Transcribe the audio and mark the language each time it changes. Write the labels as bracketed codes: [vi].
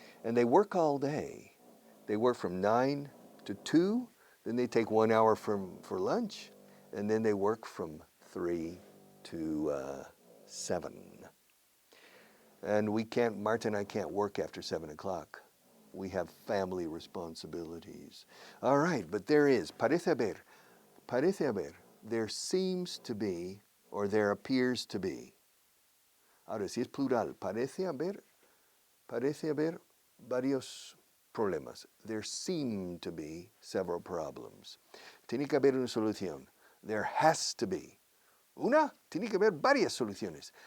[en] And they work all day. They work from 9 to 2, then they take 1 hour for lunch, and then they work from 3 to 7. And Marta and I can't work after 7 o'clock. We have family responsibilities. All right, but there is, [es] parece haber, [en] there seems to be, or there appears to be. [es] Ahora, si es plural, parece haber varios problemas. [en] There seem to be several problems. [es] Tiene que haber una solución. [en] There has to be. [es] Tiene que haber varias soluciones.